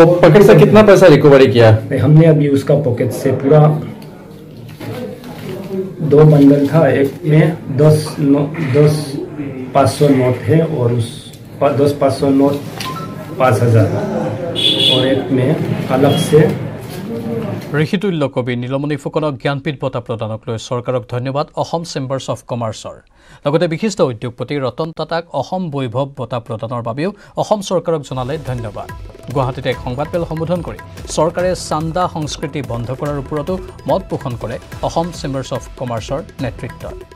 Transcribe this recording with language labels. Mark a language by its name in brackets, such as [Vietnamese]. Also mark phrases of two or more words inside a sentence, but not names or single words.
[Hindi] पॉकेट से कितना पैसा रिकवरी किया हमने अभी उसका पॉकेट से पूरा 2 बंडल था एक में 10 500 नोट है और उस 10 500 नोट 5,000 और एक में अलग से [Assamese] ঋষিতুল্য কবি নীলমণি ফুকনক জ্ঞানপীঠ বঁটা প্ৰদানক লৈ চৰকাৰক ধন্যবাদ অসম চেম্বাৰ্ছ অফ কমাৰ্চৰ লগতে বিশিষ্ট উদ্যোগপতি ৰতন টাটাক অসম বৈভৱ বঁটা প্ৰদানৰ বাবেও অসম চৰকাৰক জনালে ধন্যবাদ গুৱাহাটীত এক সংবাদমেল সম্বোধন কৰি চৰকাৰে চান্দা সংস্কৃতি বন্ধ কৰাৰ ওপৰতো মত পোষণ কৰে অসম চেম্বাৰ্ছ অফ কমাৰ্চৰ নেতৃত্বত